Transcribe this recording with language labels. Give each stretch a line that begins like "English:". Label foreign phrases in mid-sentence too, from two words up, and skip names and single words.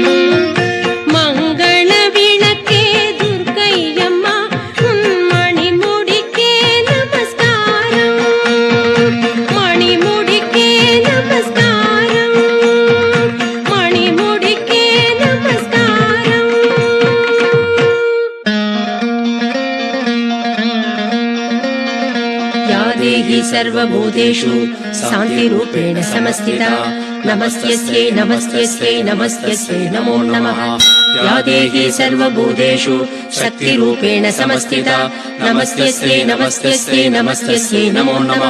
Tamil: மங்கள விளக்கே துர்க்கையம்மா உன் மணிமுடிக்கே நமஸ்காரம். மணிமுடிக்கே நமஸ்காரம். மணிமுடிக்கே நமஸ்காரம்.
Sanskrit: या देहि सर्वभूतेषु शान्तिरूपेण समस्थिता नमस्तेस्यै नमस्तेस्यै नमस्तेस्यै नमो नमः. या देहि सर्वभूतेषु शक्तिरूपेण समस्थिता नमस्तेस्यै नमस्तेस्यै नमस्तेस्यै नमो नमः.